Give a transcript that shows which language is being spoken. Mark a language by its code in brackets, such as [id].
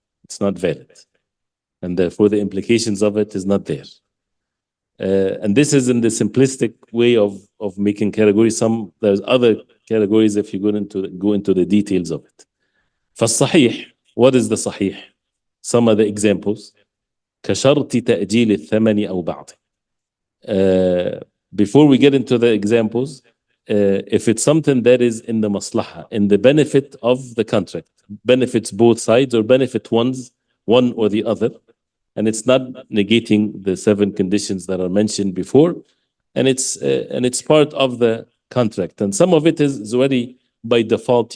[en] It's not valid, and therefore the implications of it is not there. And this is in the simplistic way of making categories. There's other categories if you go into the details of it. فالصحيح, what is the sahih? some of the examples. [ar] كشرط تأجيل الثمن أو بعضه. [en] Before we get into the examples, if it's something that is in the maslaha, in the benefit of the contract, benefits both sides or benefit one or the other, and it's not negating the 7 conditions that are mentioned before, and it's part of the contract, and some of it is already by default.